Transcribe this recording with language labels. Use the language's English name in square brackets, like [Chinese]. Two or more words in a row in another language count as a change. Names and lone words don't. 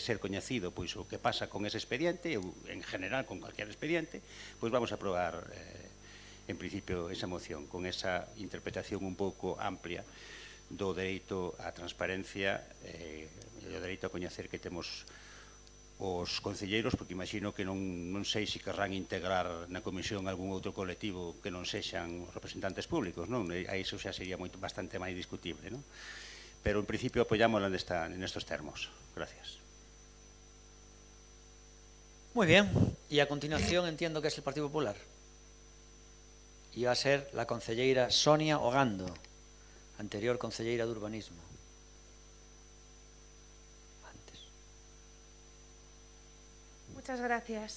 [Galician] ser coñecido pois o que pasa con ese expediente, ou [Spanish] en general con cualquier expediente, [Galician] pois [Spanish] vamos a aprobar en principio esa moción, [Galician] con esa interpretación un pouco amplia do dereito á transparencia e do dereito a coñecer que temos os concelleiros, porque imagino que non sei se querrán integrar na comisión algún outro colectivo que non sexan os representantes públicos, non? Aí iso xa sería bastante máis discutible, non? Pero en principio apoyámosla nestos termos. [Spanish] Gracias. Muy bien, y a continuación entiendo que es el Partido Popular. Y va a ser la concelleira Sonia Ogando, anterior concelleira de Urbanismo. Muchas gracias.